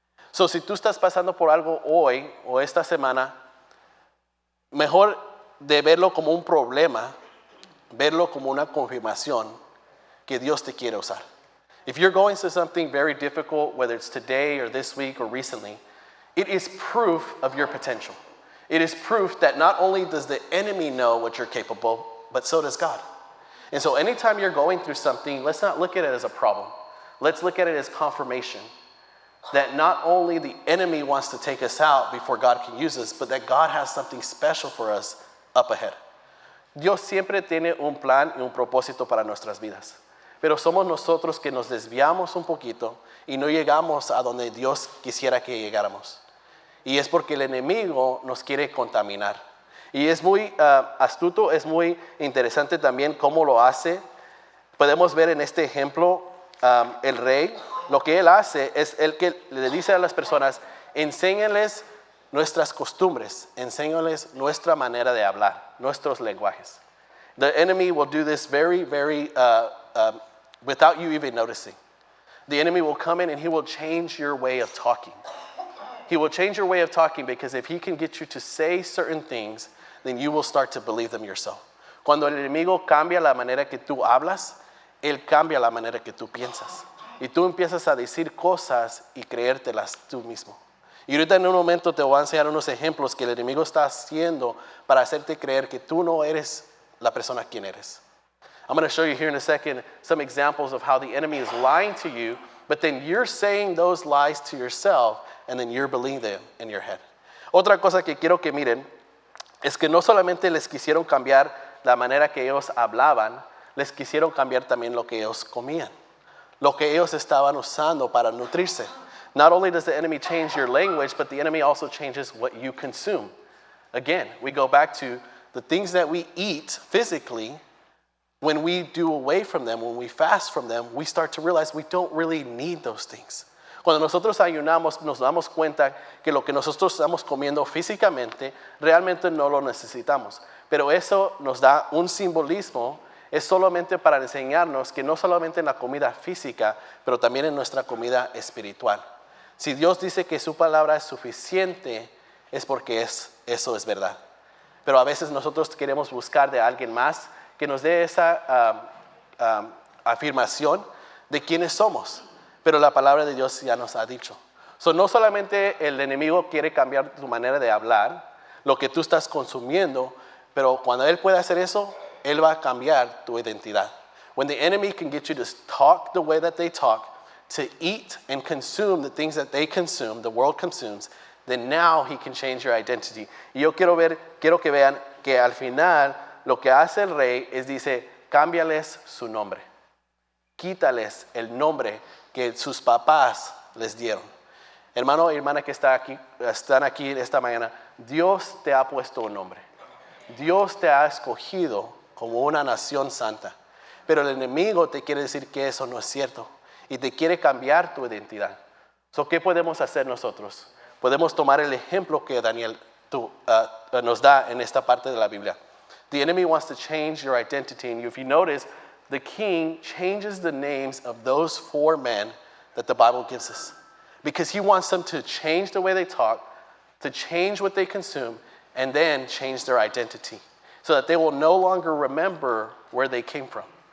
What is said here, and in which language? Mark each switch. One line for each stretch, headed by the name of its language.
Spanish: So, si tú estás pasando por algo hoy o esta semana, mejor de verlo como un problema, verlo como una confirmación que Dios te quiere usar.
English: If you're going through something very difficult, whether it's today or this week or recently, it is proof of your potential. It is proof that not only does the enemy know what you're capable, but so does God. And so anytime you're going through something, let's not look at it as a problem. Let's look at it as confirmation that not only the enemy wants to take us out before God can use us, but that God has something special for us up ahead.
Spanish: Dios siempre tiene un plan y un propósito para nuestras vidas. Pero somos nosotros que nos desviamos un poquito y no llegamos a donde Dios quisiera que llegáramos. Y es porque el enemigo nos quiere contaminar. Y es muy astuto, es muy interesante también cómo lo hace. Podemos ver en este ejemplo el rey, lo que él hace es el que le dice a las personas, enséñales nuestras costumbres, enséñales nuestra manera de hablar, nuestros lenguajes.
English: The enemy will do this very, very without you even noticing. The enemy will come in and he will change your way of talking. He will change your way of talking because if he can get you to say certain things, then you will start to believe them yourself.
Spanish: Cuando el enemigo cambia la manera que tú hablas, él cambia la manera que tú piensas. Y tú empiezas a decir cosas y creértelas tú mismo. Y ahorita en un momento te voy a enseñar unos ejemplos que el enemigo está haciendo para hacerte creer que tú no eres la persona quien eres.
English: I'm going to show you here in a second some examples of how the enemy is lying to you, but then you're saying those lies to yourself and then you're believing them in your head.
Spanish: Otra cosa que quiero que miren es que no solamente les quisieron cambiar la manera que ellos hablaban, les quisieron cambiar también lo que ellos comían, lo que ellos estaban usando para nutrirse.
English: Not only does the enemy change your language, but the enemy also changes what you consume. Again, we go back to the things that we eat physically. When we do away from them, when we fast from them, we start to realize we don't really need those things.
Spanish: Cuando nosotros ayunamos, nos damos cuenta que lo que nosotros estamos comiendo físicamente, realmente no lo necesitamos. Pero eso nos da un simbolismo, es solamente para enseñarnos que no solamente en la comida física, pero también en nuestra comida espiritual. Si Dios dice que su palabra es suficiente, es porque eso es verdad. Pero a veces nosotros queremos buscar de alguien más que nos dé esa afirmación de quiénes somos. Pero la palabra de Dios ya nos ha dicho. So, no solamente el enemigo quiere cambiar tu manera de hablar, lo que tú estás consumiendo, pero cuando él puede hacer eso, él va a cambiar tu identidad.
English: When the enemy can get you to talk the way that they talk, to eat and consume the things that they consume, the world consumes, then now he can change your identity.
Spanish: Y yo quiero que vean que al final lo que hace el rey es dice, cámbiales su nombre. Quítales el nombre que sus papás les dieron. Hermano y hermana que están aquí esta mañana, Dios te ha puesto un nombre. Dios te ha escogido como una nación santa. Pero el enemigo te quiere decir que eso no es cierto y te quiere cambiar tu identidad. So, ¿qué podemos hacer nosotros? Podemos tomar el ejemplo que Daniel nos da en esta parte de la Biblia.
English: The enemy wants to change your identity. And if you notice, the king changes the names of those 4 men that the Bible gives us. Because he wants them to change the way they talk, to change what they consume, and then change their identity. So that they will no longer remember where they came from.